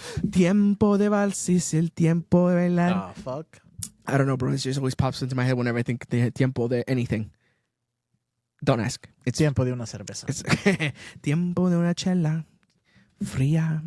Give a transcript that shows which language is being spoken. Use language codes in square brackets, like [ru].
[es] Tiempo de vals es el tiempo de bailar. [en] Oh, fuck. I don't know, bro. It just always pops into my head whenever I think the tiempo de anything. Don't ask. It's [es] Tiempo de una cerveza. It's tiempo de una chela fría.